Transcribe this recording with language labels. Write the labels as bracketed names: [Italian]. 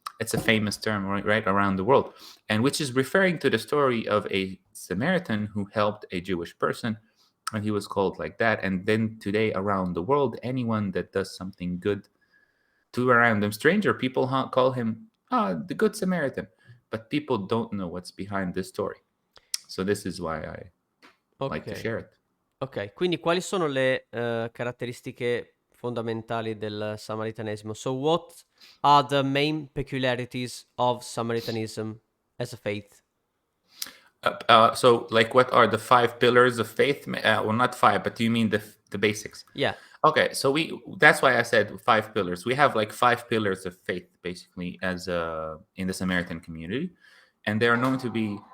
[English] It's a famous term right around the world, and which is referring to the story of a Samaritan who helped a Jewish person, and he was called like that. And then today around the world, anyone that does something good to a random stranger, people call him the Good Samaritan. But people don't know what's behind this story. So this is why I like to Ok, share it. ok. [Italian] Quindi quali sono le caratteristiche fondamentali del Samaritanesimo? [English] So what are the main peculiarities of Samaritanism as a faith? So, like, what are the 5 pillars of faith? Well, not five, but do you mean the basics? Yeah. Okay, so that's why I said 5 pillars. We have like 5 pillars of faith, basically, as in the Samaritan community, and they are known to be